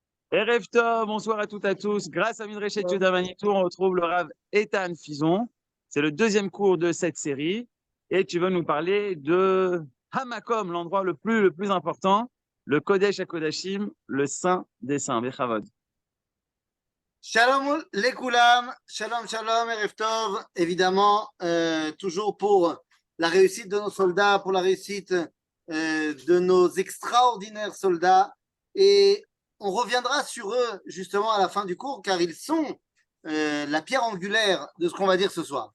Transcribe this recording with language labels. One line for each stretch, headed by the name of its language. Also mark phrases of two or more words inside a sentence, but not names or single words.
Hebrew: ערב טוב,
French: bonsoir à toutes et à tous. Grâce à Midrashet Yehuda Manitou, on retrouve le Rav Ethan Fison. C'est le deuxième cours de cette série. Et tu vas nous parler de Hamakom, l'endroit le plus important, le
Hebrew: קודש הקודשים,
French: le Saint des Saints. Bechavod.
Hebrew: Shalom les כולם, שלום שלום, ערב טוב,
French: évidemment, toujours pour la réussite de nos soldats, pour la réussite de nos extraordinaires soldats. Et on reviendra sur eux justement à la fin du cours, car ils sont la pierre angulaire de ce qu'on va dire ce soir.